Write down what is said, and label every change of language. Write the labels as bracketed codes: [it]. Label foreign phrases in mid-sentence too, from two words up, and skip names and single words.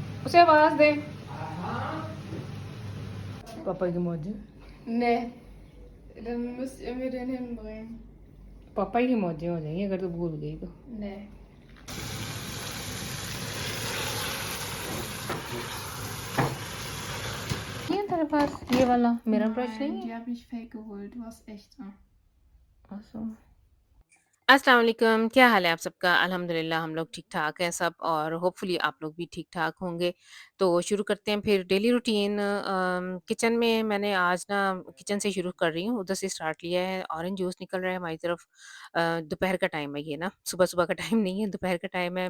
[hi] उसे आवाज दे। पापा की मौज। [de] Ne, dann müsst ihr mir den hinbringen. [hi] पापा की मौजें हो जाएंगी अगर तू भूल गई तो। [de] Ne. [hi] ये है तेरे पास ये वाला मेरा ब्रश [de] Nein, [hi] नहीं [de] die [hi] है? [de] habe ich fake geholt. Du hast echte. [hi] अच्छा। [ar] السلام علیکم, [hi] क्या हाल है आप सबका? अल्हम्दुलिल्लाह हम लोग ठीक-ठाक हैं सब और होपफुली आप लोग भी ठीक-ठाक होंगे। तो शुरू करते हैं फिर डेली रूटीन। किचन में मैंने आज ना किचन से शुरू कर रही हूँ, उधर से स्टार्ट लिया है। ऑरेंज जूस निकल रहा है हमारी तरफ। दोपहर का टाइम है ये ना, सुबह-सुबह का टाइम नहीं है, दोपहर का टाइम है।